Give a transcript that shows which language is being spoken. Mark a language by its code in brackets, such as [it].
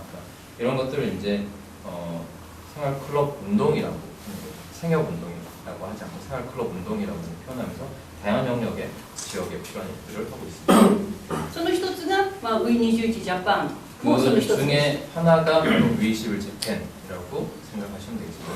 [ko] 그러니까 이런 것들을 이제 생활클럽 운동이라고, 생협 운동이라고 하지 않고 생활클럽 운동이라고 표현하면서 다양한 영역의 지역에 필요한 일들을 하고 있습니다. [ja] その一つがV21ジャパン。 [ko] 그 중에 하나가 V21 재팬이라고 생각하시면 되겠습니다.